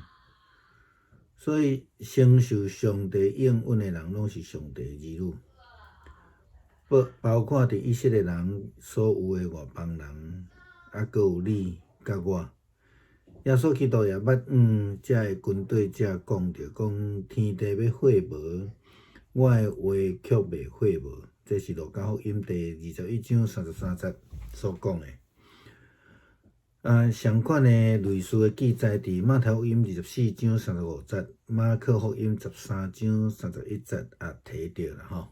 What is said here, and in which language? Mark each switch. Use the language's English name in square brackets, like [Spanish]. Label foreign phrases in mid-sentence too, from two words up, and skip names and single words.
[Min Nan Chinese] 所以承受上帝应允的人，拢是上帝的儿女，包括伫以色列人所有的外邦人，搁有你甲我。耶稣基督也捌遮的军队遮讲着，讲天地要废无，我的话却袂废无。这是路加福音第21章33节所讲的。相款的类似的记载伫马太福音24章35节、马可福音13章31节也提到啦吼。